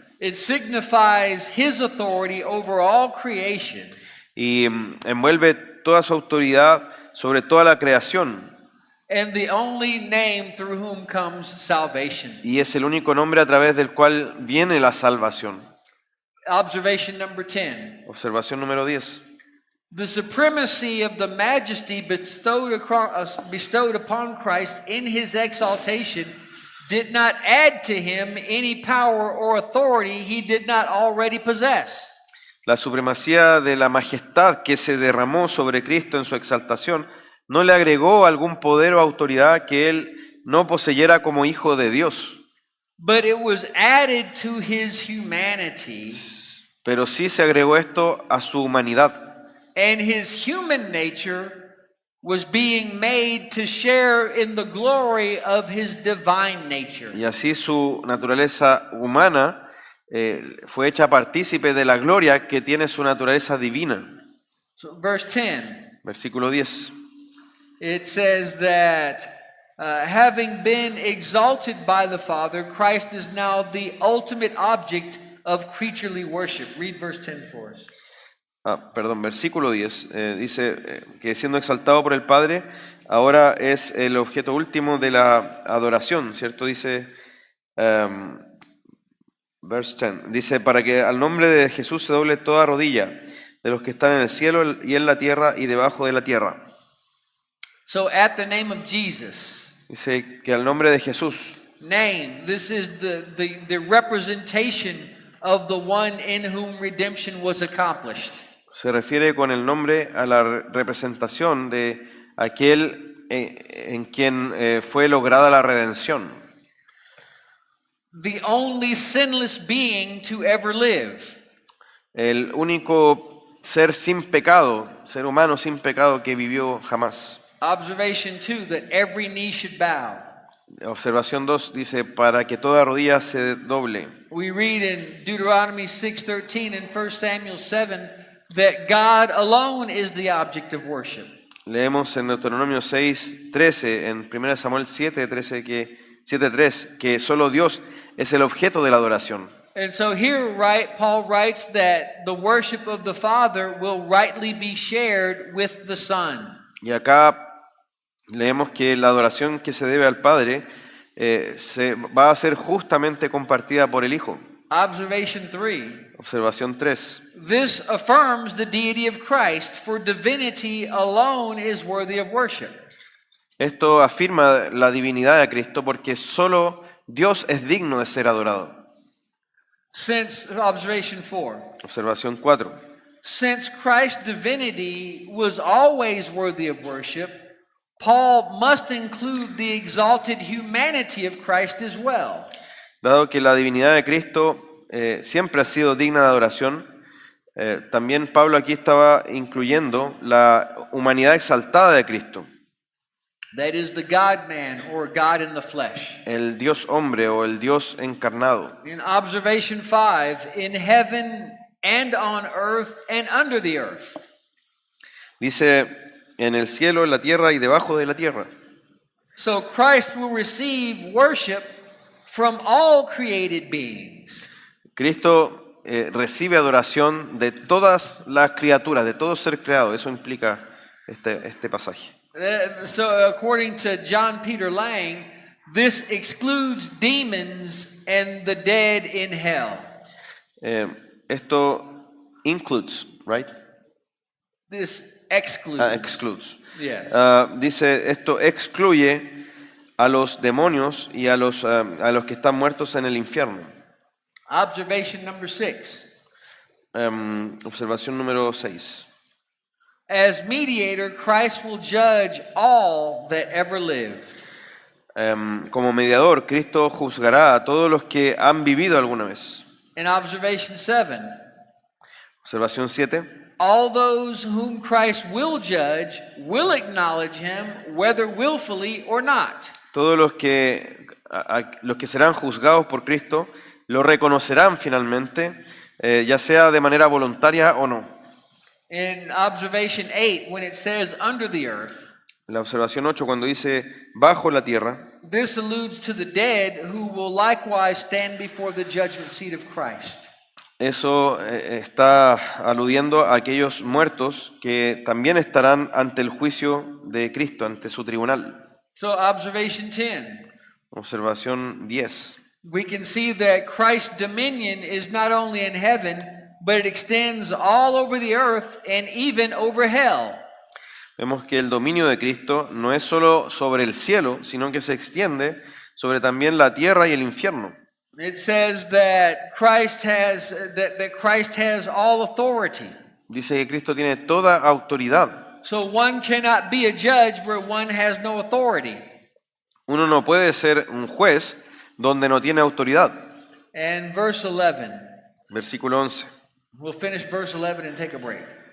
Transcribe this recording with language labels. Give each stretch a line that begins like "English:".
English: it signifies his authority over all creation.
Spanish: Y envuelve toda su autoridad sobre toda la creación.
English: And the only name through whom comes salvation.
Spanish: Y es el único nombre a través del cual viene la salvación.
English: Observation number 10.
Spanish: Observación número 10.
English: The supremacy of the majesty bestowed upon Christ in his exaltation did not add to him any power or authority he did not already possess.
Spanish: La supremacía de la majestad que se derramó sobre Cristo en su exaltación no le agregó algún poder o autoridad que él no poseyera como hijo de Dios,
English: But it was added to his humanity,
Spanish: pero sí se agregó esto a su humanidad.
English: and his human nature was being made to share in the glory of his divine nature.
Spanish: Y así su naturaleza humana fue hecha partícipe de la gloria que tiene su naturaleza divina.
English: So verse 10,
Spanish: Versículo 10.
English: it says that having been exalted by the Father, Christ is now the ultimate object of creaturely worship. Read verse 10 for us.
Spanish: Versículo 10 dice que siendo exaltado por el Padre, ahora es el objeto último de la adoración, ¿cierto? Dice,
English: verse 10,
Spanish: dice, para que al nombre de Jesús se doble toda rodilla de los que están en el cielo y en la tierra y debajo de la tierra.
English: So at the name of Jesus,
Spanish: Dice que al nombre de Jesús,
English: name, this is the representation of the one in whom redemption was accomplished.
Spanish: se refiere con el nombre a la representación de aquel en quien fue lograda la redención.
English: The only sinless being to ever live.
Spanish: El único ser sin pecado, ser humano sin pecado que vivió jamás.
English: Observation 2, that every knee should bow.
Spanish: Observación 2 dice, para que toda rodilla se doble.
English: We read in Deuteronomy 6:13 and 1 Samuel 7 that God alone is the object of worship.
Spanish: Leemos en Deuteronomio 6:13, en 1 Samuel 7:13 7:3, que solo Dios es el objeto de la adoración.
English: And so here, Paul writes that the worship of the Father will rightly be shared with the Son.
Spanish: Y acá leemos que la adoración que se debe al Padre se va a ser justamente compartida por el Hijo.
English: Observation 3.
Spanish: Observación 3.
English: This affirms the deity of Christ, for divinity alone is worthy of worship.
Spanish: Esto afirma la divinidad de Cristo porque solo Dios es digno de ser adorado.
English: Observation 4.
Spanish: Observación 4.
English: Since Christ's divinity was always worthy of worship, Paul must include the exalted humanity of Christ as well.
Spanish: Dado que la divinidad de Cristo siempre ha sido digna de adoración, también Pablo aquí estaba incluyendo la humanidad exaltada de Cristo.
English: That is the God-man, or God in the flesh.
Spanish: El Dios hombre o el Dios encarnado.
English: In observation 5, in heaven and on earth and under the earth.
Spanish: Dice, en el cielo, en la tierra y debajo de la tierra.
English: So Christ will receive worship from all created beings.
Spanish: Cristo recibe adoración de todas las criaturas, de todo ser creado. Eso implica este pasaje.
English: So according to John Peter Lang, this excludes demons and the dead in hell.
Spanish: Esto
English: includes, right? This excludes. Excludes. Yes.
Spanish: Dice, esto excluye a los demonios y a los que están muertos en el infierno.
English: Observation number 6.
Spanish: Observación número 6.
English: As mediator, Christ will judge all that ever lived.
Spanish: Como mediador, Cristo juzgará a todos los que han vivido alguna vez.
English: In observation 7,
Spanish: Observación 7.
English: all those whom Christ will judge will acknowledge him, whether willfully or not.
Spanish: Todos los que serán juzgados por Cristo lo reconocerán finalmente, ya sea de manera voluntaria o no.
English: In observation 8, when it says under the earth,
Spanish: La observación 8, cuando dice bajo la tierra,
English: this alludes to the dead who will likewise stand before the judgment seat of Christ.
Spanish: eso está aludiendo a aquellos muertos que también estarán ante el juicio de Cristo, ante su tribunal.
English: So observation 10,
Spanish: Observación 10.
English: we can see that Christ's dominion is not only in heaven, but it extends all over the earth and even over hell.
Spanish: Vemos que el dominio de Cristo no es solo sobre el cielo, sino que se extiende sobre también la tierra y el infierno.
English: It says that Christ has all authority.
Spanish: Dice que Cristo tiene toda autoridad.
English: So one cannot be a judge where one has no authority.
Spanish: Uno no puede ser un juez donde no tiene autoridad.
English: And verse 11.
Spanish: Versículo 11.
English: We'll finish verse 11 and take a break.